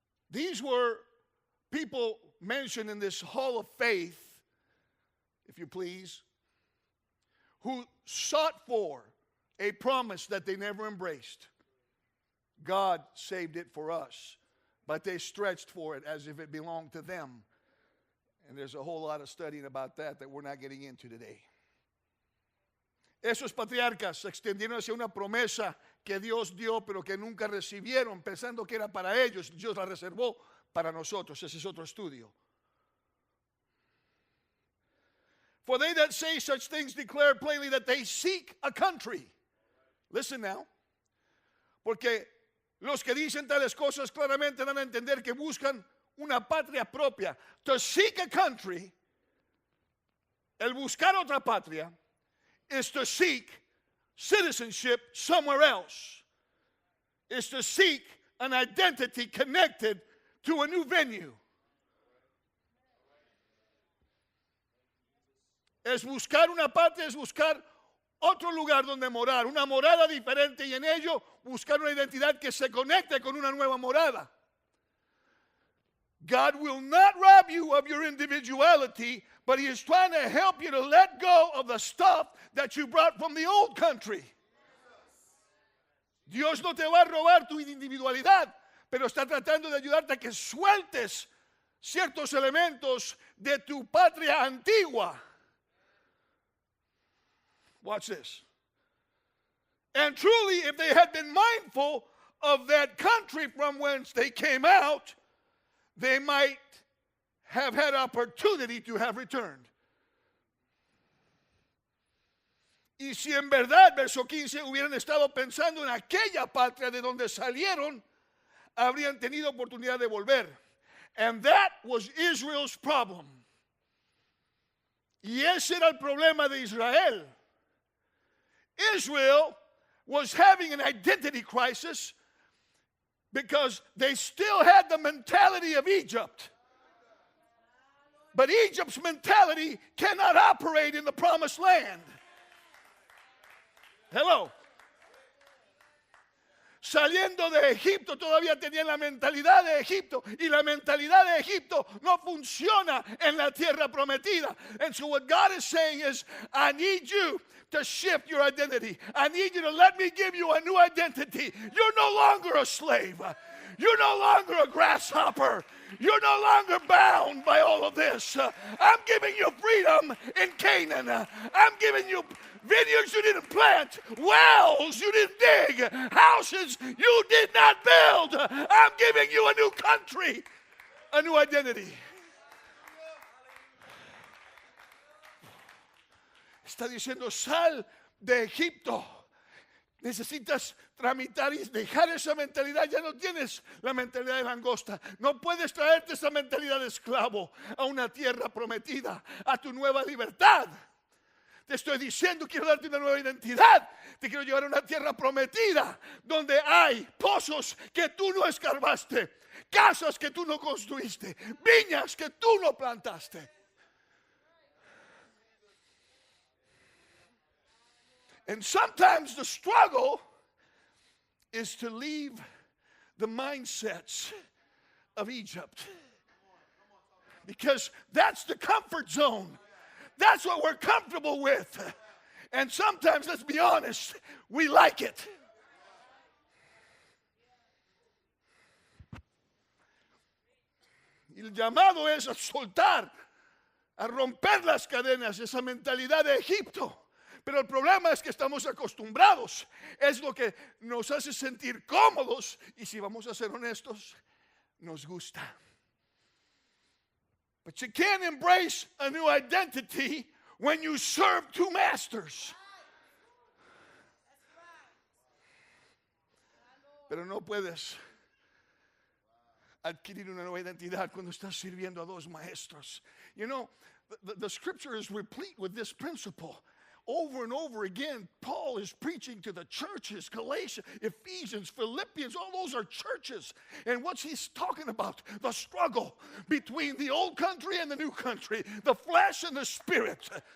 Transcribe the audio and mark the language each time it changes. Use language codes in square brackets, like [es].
[en] These were people mentioned in this hall of faith, if you please, who sought for a promise that they never embraced. God saved it for us, but they stretched for it as if it belonged to them. And there's a whole lot of studying about that we're not getting into today. [es] Esos patriarcas se extendieron hacia una promesa que Dios dio, pero que nunca recibieron, pensando que era para ellos. Dios la reservó para nosotros. Ese es otro estudio. [en] For they that say such things declare plainly that they seek a country. Listen now. [es] Porque los que dicen tales cosas claramente dan a entender que buscan una patria propia. [en] To seek a country, [es] el buscar otra patria, [en] is to seek citizenship somewhere else. Is to seek an identity connected to a new venue. [es] Es buscar una patria, es buscar otro lugar donde morar, una morada diferente y en ello buscar una identidad que se conecte con una nueva morada. [en] God will not rob you of your individuality, but He is trying to help you to let go of the stuff that you brought from the old country. [es] Dios no te va a robar tu individualidad, pero está tratando de ayudarte a que sueltes ciertos elementos de tu patria antigua. [en] Watch this. And truly, if they had been mindful of that country from whence they came out, they might have had opportunity to have returned. [es] Y si en verdad, verso 15, hubieran estado pensando en aquella patria de donde salieron, habrían tenido oportunidad de volver. [en] And that was Israel's problem. [es] Y ese era el problema de Israel. [en] Israel was having an identity crisis because they still had the mentality of Egypt. But Egypt's mentality cannot operate in the promised land. Hello. [es] Saliendo de Egipto todavía tenían la mentalidad de Egipto, y la mentalidad de Egipto no funciona en la tierra prometida. [en] And so what God is saying is, I need you to shift your identity. I need you to let me give you a new identity. You're no longer a slave. You're no longer a grasshopper. You're no longer bound by all of this. I'm giving you freedom in Canaan. I'm giving you vineyards you didn't plant, wells you didn't dig, houses you did not build. I'm giving you a new country, a new identity. [es] Está diciendo, sal de Egipto. Necesitas tramitar y dejar esa mentalidad. Ya no tienes la mentalidad de langosta. No puedes traerte esa mentalidad de esclavo a una tierra prometida, a tu nueva libertad. Te estoy diciendo, quiero darte una nueva identidad. Te quiero llevar a una tierra prometida donde hay pozos que tú no escarbaste, casas que tú no construiste, viñas que tú no plantaste. [en] And sometimes the struggle is to leave the mindsets of Egypt. Because that's the comfort zone. That's what we're comfortable with. And sometimes, let's be honest, we like it. [es] Y el llamado es a soltar, a romper las cadenas, esa mentalidad de Egipto. Pero el problema es que estamos acostumbrados. Es lo que nos hace sentir cómodos. Y si vamos a ser honestos, nos gusta. [en] But you can't embrace a new identity when you serve two masters. [es] Pero no puedes adquirir una nueva identidad cuando estás sirviendo a dos maestros. [en] You know, the scripture is replete with this principle. Over and over again, Paul is preaching to the churches, Galatia, Ephesians, Philippians, all those are churches. And what's he talking about? The struggle between the old country and the new country, the flesh and the spirit.